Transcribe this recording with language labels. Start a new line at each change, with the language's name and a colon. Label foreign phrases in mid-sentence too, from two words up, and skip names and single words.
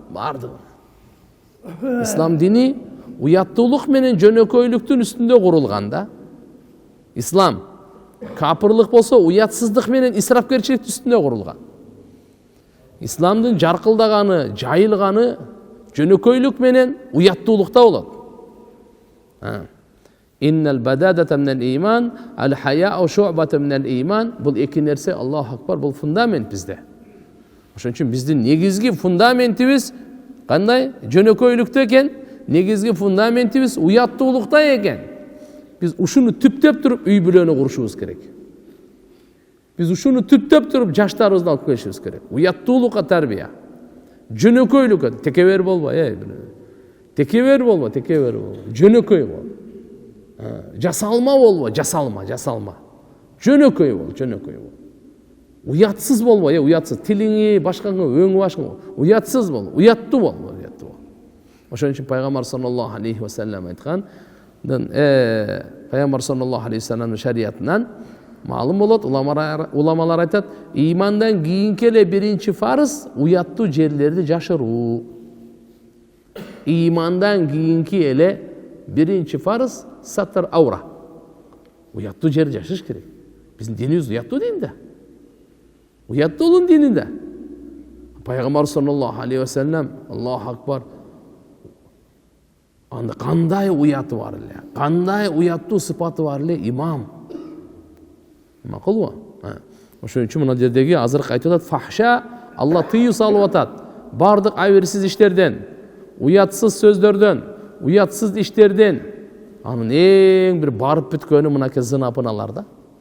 Kyrgyz: Ислам дини уяттуулук менен жөнөкөйлүктүн үстүндө курулган да. Ислам капырлык болсо уятсыздык менен исрапкерчиликтин үстүндө курулган. Исламдын жаркылдаганы, жайылганы жөнөкөйлүк менен уяттуулукта болот.
Arabic: إن البذاذة من الإيمان، الحياء شعبة من الإيمان.
Kyrgyz: Бул эки нерсе,
Arabic: الله أكبر,
Kyrgyz: бул фундамент бизде. Ошон үчүн биздин негизги фундаментибиз кандай? Жөнөкөйлүктө экен. Негизги фундаментибиз уяттуулукта экен. Biz ушуну түптөп туруп үй бүлөнү курушубуз керек. Biz ушуну түптөп туруп жаштарыбызды алып келишибиз керек. Уяттуулукка тарбия. Жөнөкөйлүккө текебер болбо, текебер болбо. Жөнөкөй бол. Жасалма болбо, жасалма. Жөнөкөй бол. Уятсыз болбо, уятсыз. Тилиңи, башкаңы, өңү башкаңы. Уятсыз бол, уяттуу бол. Ошон үчүн пайгамбар
Arabic: صلى الله عليه وسلم
Kyrgyz: айткан, пайгамбар
Arabic: صلى الله عليه وسلمдын
Kyrgyz: шариятынан маалым болот, уламалар айтат, имандан кийинки эле биринчи фарыз уяттуу жерлерди жашыруу. Имандан кийинки эле биринчи фарыз
Arabic: ستر العورة.
Kyrgyz: Уяттуу жер жашыш керек. Биздин динибиз уяттуу дин да. Уяттуулук дини да. Пайгамбар
Arabic: صلى الله عليه وسلم, الله أكبر,
Kyrgyz: анда кандай уяты бар эле, кандай уяттуу сыпаты бар эле имам. Макулбу? Ошон үчүн мына жердеги азыркы айтып атат, фахша, Алла тыюу салып атат. Бардык абийирсиз иштерден, уятсыз сөздөрдөн, уятсыз иштерден, анын эң бир барып бүткөнү мынакей зынапыналар да.